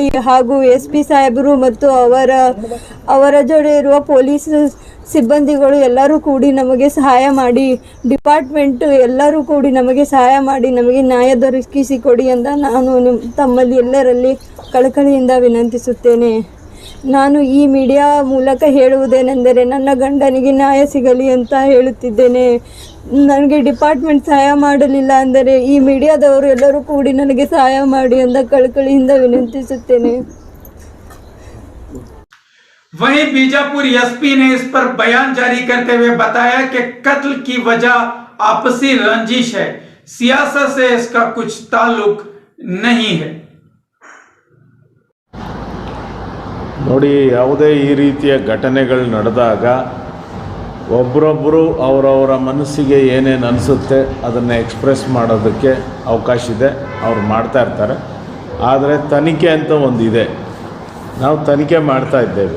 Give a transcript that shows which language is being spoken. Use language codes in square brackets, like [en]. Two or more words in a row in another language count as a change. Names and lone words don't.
[kn] ಹಾಗೂ SP ಸಾಹೇಬರು ಮತ್ತು ಅವರ ಜೊತೆ ಇರುವ ಪೊಲೀಸ್ ಸಿಬ್ಬಂದಿಗಳು ಎಲ್ಲರೂ ಕೂಡಿ ನಮಗೆ ಸಹಾಯ ಮಾಡಿ, ಡಿಪಾರ್ಟ್ಮೆಂಟ್ ಎಲ್ಲರೂ ಕೂಡಿ ನಮಗೆ ಸಹಾಯ ಮಾಡಿ ನಮಗೆ ನ್ಯಾಯ ದೊರಕಿಸಿಕೊಡಿ ಅಂತ ನಾನು ತಮ್ಮಲ್ಲಿ ಎಲ್ಲರಲ್ಲಿ ಕಳಕಳಿಯಿಂದ ವಿನಂತಿಸುತ್ತೇನೆ. ನಾನು ಈ ಮೀಡಿಯಾ ಮೂಲಕ ಹೇಳುವುದೇನೆಂದರೆ, ನನ್ನ ಗಂಡನಿಗೆ ನ್ಯಾಯ ಸಿಗಲಿ ಅಂತ ಹೇಳುತ್ತಿದ್ದೇನೆ. ನನಗೆ ಡಿಪಾರ್ಟ್ಮೆಂಟ್ ಸಹಾಯ ಮಾಡಲಿಲ್ಲ ಅಂದರೆ ಈ ಮೀಡಿಯಾದವರು ಎಲ್ಲರೂ ಕೂಡಿ ನನಗೆ ಸಹಾಯ ಮಾಡಿ ಅಂತ ಕಳಕಳಿಯಿಂದ ವಿನಂತಿಸುತ್ತೇನೆ. [hi] वहीं बीजापुर SP ने इस पर बयान जारी करते हुए बताया कि कत्ल की वजह आपसी रंजिश है, सियासत से इसका कुछ ताल्लुक नहीं है. [kn] ನೋಡಿ, ಯಾವುದೇ ಈ ರೀತಿಯ ಘಟನೆಗಳು ನಡೆದಾಗ ಒಬ್ಬರೊಬ್ಬರು ಅವರವರ ಮನಸ್ಸಿಗೆ ಏನೇನು ಅನಿಸುತ್ತೆ ಅದನ್ನು ಎಕ್ಸ್ಪ್ರೆಸ್ ಮಾಡೋದಕ್ಕೆ ಅವಕಾಶ ಇದೆ, ಅವ್ರು ಮಾಡ್ತಾ ಇರ್ತಾರೆ. ಆದರೆ ತನಿಖೆ ಅಂತ ಒಂದಿದೆ, ನಾವು ತನಿಖೆ ಮಾಡ್ತಾ ಇದ್ದೇವೆ.